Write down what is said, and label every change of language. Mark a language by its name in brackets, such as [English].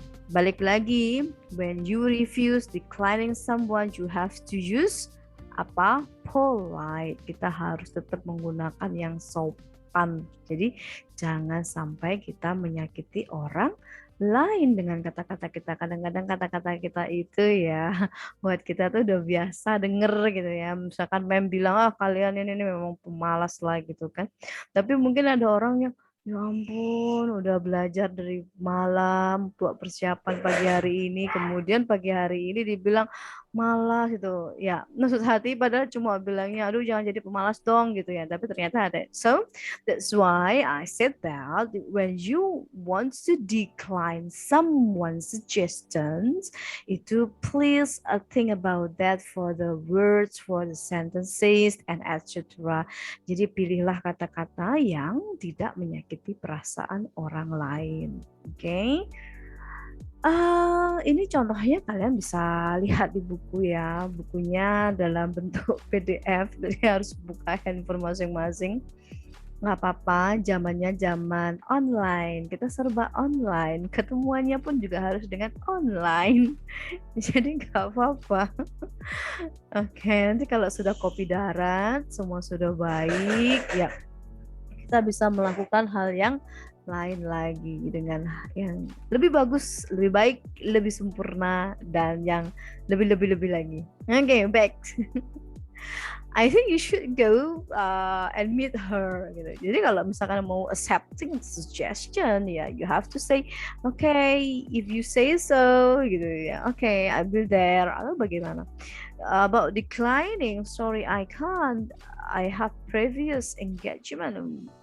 [Indonesian] Balik lagi, [English] when you refuse declining someone, you have to use [Indonesian] apa? [English] Polite. [Indonesian] Kita harus tetap menggunakan yang sopan. Jadi jangan sampai kita menyakiti orang lain dengan kata-kata kita. Kadang-kadang kata-kata kita itu ya buat kita tuh udah biasa denger gitu ya. Misalkan mem bilang kalian ini memang pemalas lah gitu kan. Tapi mungkin ada orang yang ya ampun, udah belajar dari malam buat persiapan pagi hari ini, kemudian pagi hari ini dibilang malas gitu. Ya, maksud hati padahal cuma bilangnya, aduh jangan jadi pemalas dong gitu ya. Tapi ternyata ada. [English] So, that's why I said that when you want to decline someone's suggestions, [Indonesian] itu [English] please think about that for the words, for the sentences, and etc. [Indonesian] Jadi pilihlah kata-kata yang tidak menyakiti perasaan orang lain. Oke. Ini contohnya kalian bisa lihat di buku ya. Bukunya dalam bentuk PDF, jadi harus buka handphone masing-masing. Nggak apa-apa, zamannya zaman online. Kita serba online. Ketemuannya pun juga harus dengan online. Jadi nggak apa-apa. Oke, nanti kalau sudah kopi darat, semua sudah baik, ya kita bisa melakukan hal yang lain lagi dengan yang lebih bagus, lebih baik, lebih sempurna, dan yang lebih lagi. [English] Oke, back. I think you should go and meet her [Indonesian] gitu. Jadi kalau misalkan mau [English] accepting suggestion ya, you have to say okay if you say so [Indonesian] gitu ya. [English] Okay, I'll be there. [Indonesian] Atau bagaimana? [English] About declining, sorry I can't. I have previous engagement.